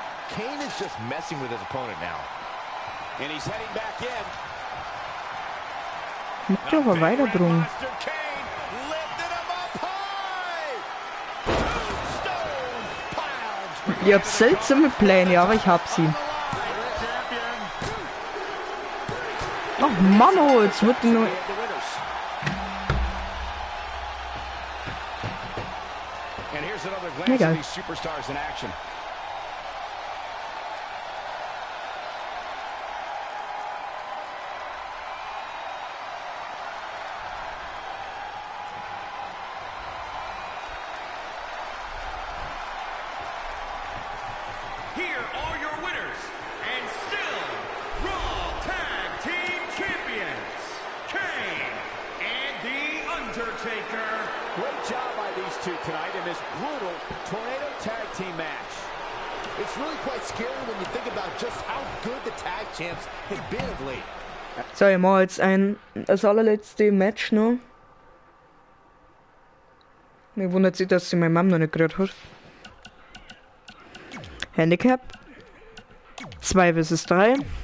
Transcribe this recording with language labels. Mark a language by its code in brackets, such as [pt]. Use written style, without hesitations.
[en] Kane is just messing with his opponent now. And he's heading back in. [de] Macht ja aber weiter drum. [en] Monster Kane lifted him up high. Tombstone piles. [de] Ihr habt seltsame Pläne, aber ich hab sie. Ach Mann, oh, jetzt wird die nur... [en] The winners. And here's another glance [de] Egal. [en] at these superstars in action. Here are your winners, and still Raw Tag Team Champions, Kane and The Undertaker. Great job by these two tonight in this brutal Tornado Tag Team match. It's really quite scary when you think about just how good the tag champs have been of late. [de] So, ich mache jetzt das allerletzte Match noch. Mir wundert sich, dass sie meine Mom noch nicht gehört hat. [en] Handicap 2 vs 3.